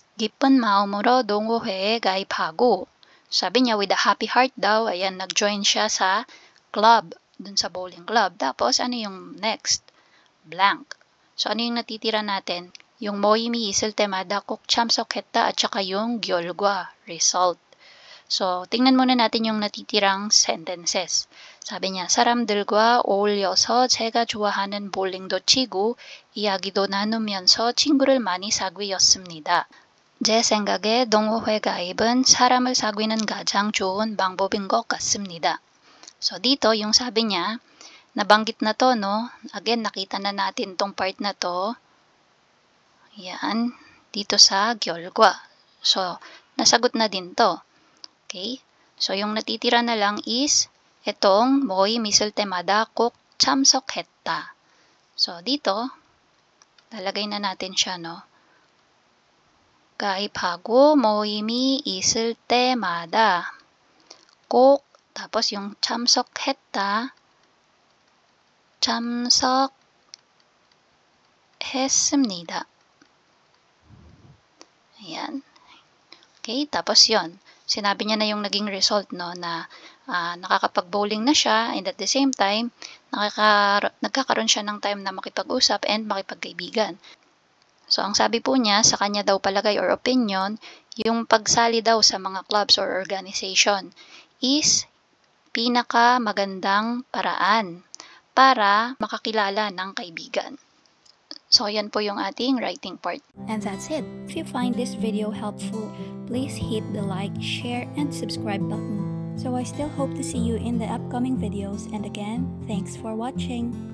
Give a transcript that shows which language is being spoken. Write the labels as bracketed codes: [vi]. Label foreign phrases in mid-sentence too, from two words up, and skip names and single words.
[ko] 기쁜 마음으로 동호회에 가입하고 [tl] sabi niya [en] with a happy heart [tl] daw, ayan, nag-join siya sa club, dun sa [en] bowling club. [tl] Tapos, ano yung next? Blank. So, ano yung natitira natin? Yung [ko] 모임이 있을 때마다 꼭 참석했다 [tl] at saka yung 결과, result. So, tingnan muna natin yung natitirang sentences. 사비 niya, [ko] 사람들과 어울려서 제가 좋아하는 볼링도 치고 이야기도 나누면서 친구를 많이 사귀었습니다. 제 생각에 동호회 가입은 사람을 사귀는 가장 좋은 방법인 것 같습니다. [tl] So, dito yung sabi niya, nabanggit na to, no? Again, nakita na natin tong part na to. Yan, dito sa 결과. So, nasagot na din to. Okay? So, yung natitira na lang is itong [ko] 모임 있을 때마다 꼭 참석했다. [tl] So, dito, lalagay na natin siya, no? [ko] 가입하고 모임이 있을 때마다 꼭 [tl] tapos yung [ko] 참석했다, 참석했습니다. [tl] Ayan. Okay, tapos yon. Sinabi niya na yung naging result, no, na nakakapag-bowling na siya [en] and at the same time, [tl] nagkakaroon siya ng time na makipag-usap and makipagkaibigan. So, ang sabi po niya, sa kanya daw palagay or opinion, yung pagsali daw sa mga clubs or organization is pinaka-magandang paraan para makakilala ng kaibigan. So, yan po yung ating writing part. [en] And that's it. If you find this video helpful, please hit the like, share, and subscribe button. So I still hope to see you in the upcoming videos, and again, thanks for watching.